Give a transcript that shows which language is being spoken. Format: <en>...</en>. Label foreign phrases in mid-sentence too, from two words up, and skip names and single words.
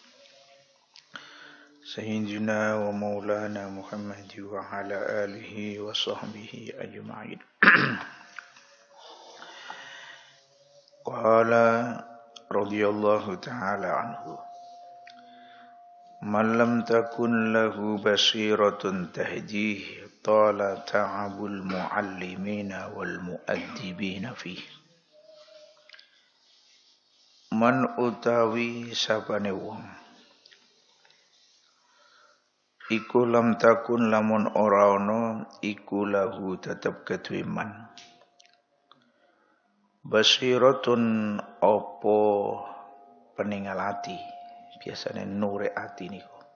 <ar>سيدنا ومولانا محمد وعلى آله وصحبه أجمعين. قال رضي الله تعالى عنه. من لم تكن له بصيرة تهديه تلا تعب المعلمين والمؤدبين فيه.</ar> <jv>Man utawi sapane wong iku</jv> <ar>لم تكن</ar> <jv>lamun ora ana iku lahu tetep kedue</jv> <ar>من بصيرة</ar> <jv>apa peningal ati biasane nure ati niku</jv>